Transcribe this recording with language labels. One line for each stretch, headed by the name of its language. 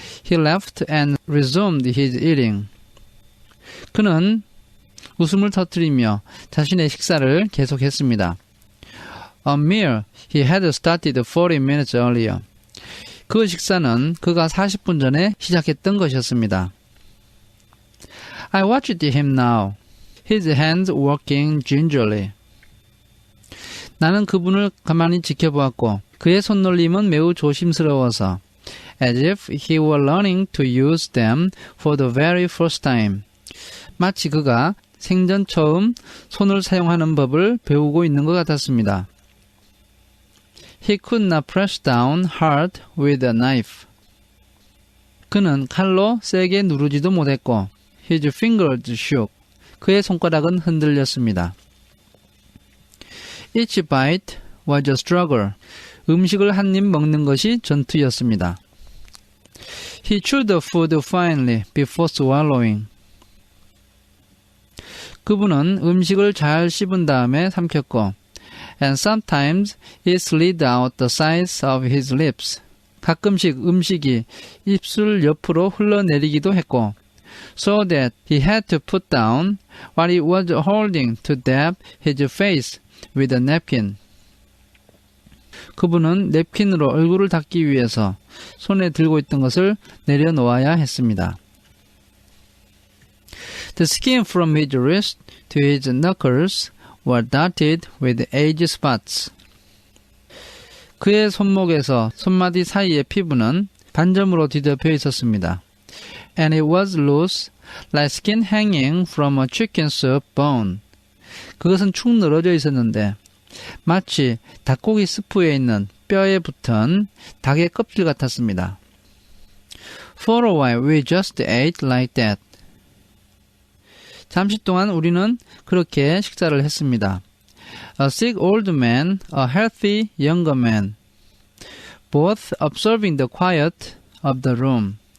English: He laughed and resumed his eating.
Korean: 그는 웃음을 터뜨리며 자신의 식사를 계속했습니다.
English: A meal he had started 40 minutes earlier.
Korean: 그 식사는 그가 40분 전에 시작했던 것이었습니다.
English: I watched him now. His hands working gingerly.
Korean: 나는 그분을 가만히 지켜보았고 그의 손놀림은 매우 조심스러워서
English: as if he were learning to use them for the very first time.
Korean: 마치 그가 생전 처음 손을 사용하는 법을 배우고 있는 것 같았습니다.
English: He could not press down hard with a knife.
Korean: 그는 칼로 세게 누르지도 못했고
English: His fingers shook.
Korean: 그의 손가락은 흔들렸습니다.
English: Each bite was a struggle.
Korean: 음식을 한 입 먹는 것이 전투였습니다.
English: He chewed the food finely before swallowing.
Korean: 그분은 음식을 잘 씹은 다음에 삼켰고
English: And sometimes it slid out the sides of his lips.
Korean: 가끔씩 음식이 입술 옆으로 흘러내리기도 했고
English: So that he had to put down what he was holding to dab his face with a napkin.
Korean: 그분은 냅킨으로 얼굴을 닦기 위해서 손에 들고 있던 것을 내려놓아야 했습니다.
English: The skin from his wrist to his knuckles were dotted with age spots.
Korean: 그의 손목에서 손마디 사이의 피부는 반점으로 뒤덮여 있었습니다.
English: And it was loose, like skin hanging from a chicken soup bone.
Korean: 그것은 축 늘어져 있었는데 마치 닭고기 스프에 있는 뼈에 붙은 닭의 껍질 같았습니다.
English: For a while we just ate like that.
Korean: 잠시 동안 우리는 그렇게 식사를 했습니다.
English: A sick old man, a healthy younger man, both observing the quiet of the room.